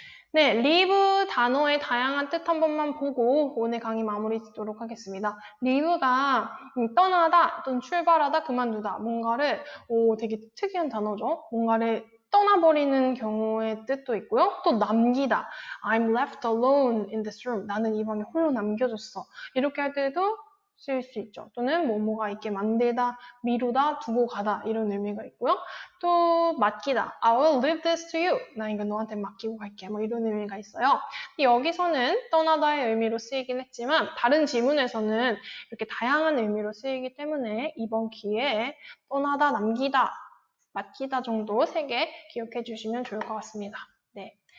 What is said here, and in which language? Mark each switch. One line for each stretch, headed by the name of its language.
Korean: 네, leave 단어의 다양한 뜻 한 번만 보고 오늘 강의 마무리 짓도록 하겠습니다. leave가 떠나다 또는 출발하다, 그만두다, 뭔가를 되게 특이한 단어죠. 뭔가를 떠나버리는 경우의 뜻도 있고요. 또 남기다.
English: I'm left alone in this room.
Korean: 나는 이 방에 홀로 남겨졌어. 이렇게 할 때도 쓰일 수 있죠. 또는 뭐뭐가 있게 만들다, 미루다, 두고 가다 이런 의미가 있고요. 또 맡기다.
English: I will leave this to you.
Korean: 나 이거 너한테 맡기고 갈게. 뭐 이런 의미가 있어요. 여기서는 떠나다의 의미로 쓰이긴 했지만 다른 지문에서는 이렇게 다양한 의미로 쓰이기 때문에 이번 기회에 떠나다, 남기다, 맡기다 정도 3개 기억해 주시면 좋을 것 같습니다. 네.